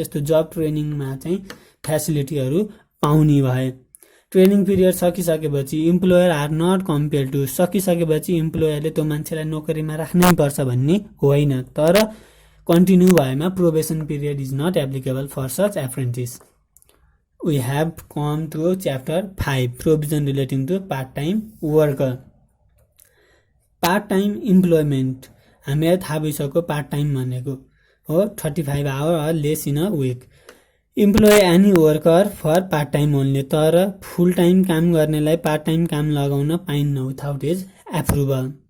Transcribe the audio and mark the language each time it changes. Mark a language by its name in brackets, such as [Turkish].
[Nepali] यस्तो जब ट्रेनिङमा चाहिँ फ्यासिलिटीहरू पाउने भए। ट्रेनिङ पिरियड सकिसकेपछि [English] employer are not compare to, [Nepali] सकिसकेपछि इम्प्लोयरले त्यो मान्छेलाई नोकरीमा राख्नै पर्छ भन्ने होइन, तर कन्टिन्यू भएमा [English] Probation period is not applicable for such apprentice. We have come to chapter 5 provision relating to part-time worker. Part-time employment [Nepali] हामीलाई थाहा भइसक्यो पार्ट टाइम भनेको हो 35 our [English] or less in a week. Employ any worker for part time only, [Nepali] तर फुल time काम गर्नेलाई part time काम लगाउन पाइन्न [English] Without his approval.